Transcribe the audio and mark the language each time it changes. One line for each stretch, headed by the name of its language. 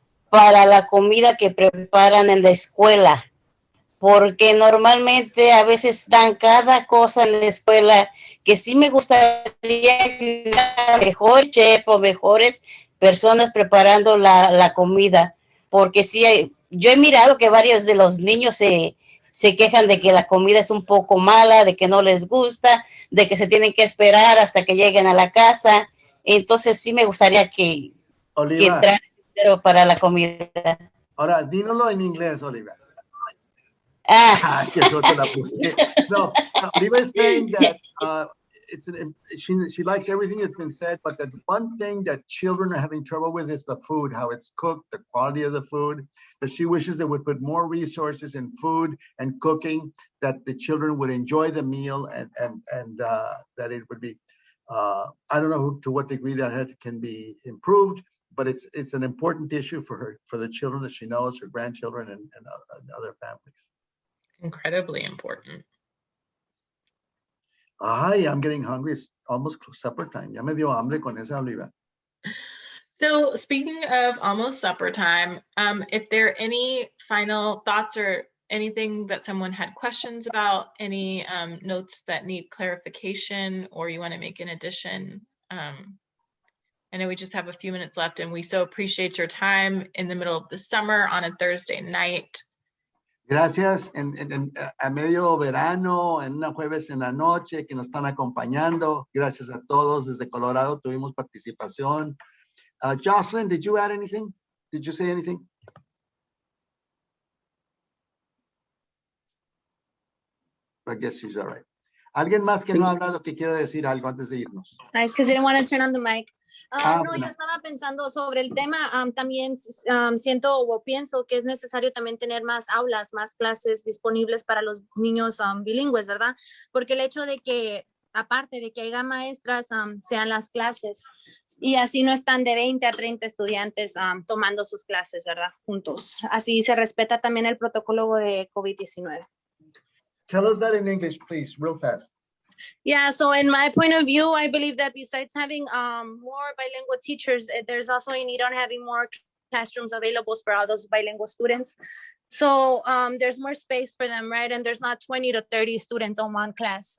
Spanish: para la comida que preparan en la escuela, porque normalmente a veces dan cada cosa en la escuela que sí me gustaría que mejores chefs o mejores personas preparando la comida, porque sí, yo he mirado que varios de los niños se quejan de que la comida es un poco mala, de que no les gusta, de que se tienen que esperar hasta que lleguen a la casa. Entonces sí me gustaría que entrara dinero para la comida. Ahora, dínoslo en inglés, Oliva. Ah. Que yo te la puse. No,
English: Oliva is saying that she likes everything that's been said, but the one thing that children are having trouble with is the food, how it's cooked, the quality of the food. That she wishes they would put more resources in food and cooking, that the children would enjoy the meal, and that it would be. I don't know to what degree that can be improved, but it's an important issue for her, for the children that she knows, her grandchildren, and other families. Incredibly important. Ay, I'm getting hungry. It's almost supper time.
Spanish: Ya me dio hambre con esa oliva.
English: So speaking of almost supper time, if there are any final thoughts or anything that someone had questions about, any notes that need clarification, or you want to make an addition, I know we just have a few minutes left, and we so appreciate your time in the middle of the summer on a Thursday night.
Spanish: Gracias a medio verano, en una jueves en la noche, que nos están acompañando. Gracias a todos. Desde Colorado tuvimos participación.
English: Jocelyn, did you add anything? Did you say anything? I guess she's all right.
Spanish: ¿Alguien más que no ha hablado que quiera decir algo antes de irnos?
English: Nice, because I didn't want to turn on the mic.
Spanish: No, bueno. yo estaba pensando sobre el tema. También siento o pienso que es necesario también tener más aulas, más clases disponibles para los niños bilingües, ¿verdad? Porque el hecho de que, aparte de que haya maestras, sean las clases, y así no están de 20 a 30 estudiantes tomando sus clases, ¿verdad? Juntos. Así se respeta también el protocolo de COVID-19.
English: Tell us that in English, please, real fast. Yeah, so in my point of view, I believe that besides having more bilingual teachers, there's also a need on having more classrooms available for all those bilingual students. So there's more space for them, right? And there's not 20 to 30 students on one class.